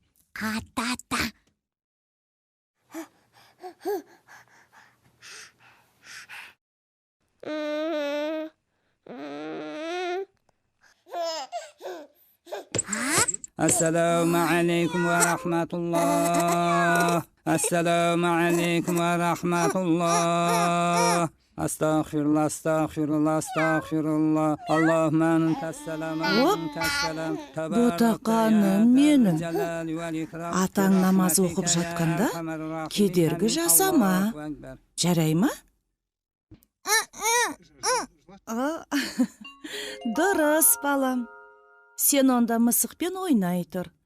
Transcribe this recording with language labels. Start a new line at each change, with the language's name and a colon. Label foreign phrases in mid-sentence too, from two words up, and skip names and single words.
Arabic: السلام عليكم ورحمة الله. السلام عليكم ورحمة الله. أستغفر الله اللهم أنت السلام.
Kazakh: Ботақаным менің. Атаң намаз оқып жатқанда кедергі жасама. Жарай ма? Дұрыс, балам. Сен онда мысықпен ойнай тұр.